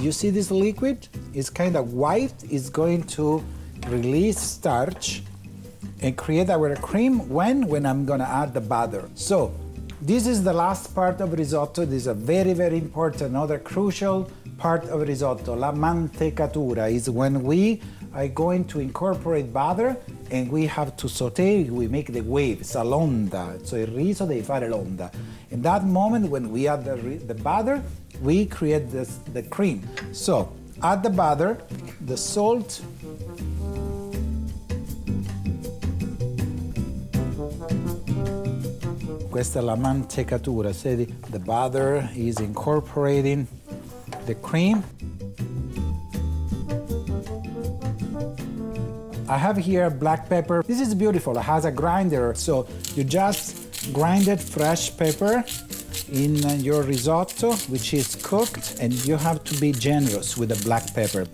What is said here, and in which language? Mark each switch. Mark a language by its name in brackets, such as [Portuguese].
[English] You see this liquid? It's kind of white. It's going to release starch and create our cream when I'm gonna add the butter. So this is the last part of risotto. This is a very, very important, another crucial part of risotto. La mantecatura is when we are going to incorporate butter and we have to saute, we make the waves, [Italian] a l'onda. [English] So [Italian] il riso devi fare l'onda. [English] In that moment when we add the butter, we create the cream. So add the butter, the salt, [Italian] questa è la mantecatura. [English] See, the butter is incorporating the cream. I have here black pepper. This is beautiful. It has a grinder, so you just grinded fresh pepper in your risotto, which is cooked, and you have to be generous with the black pepper.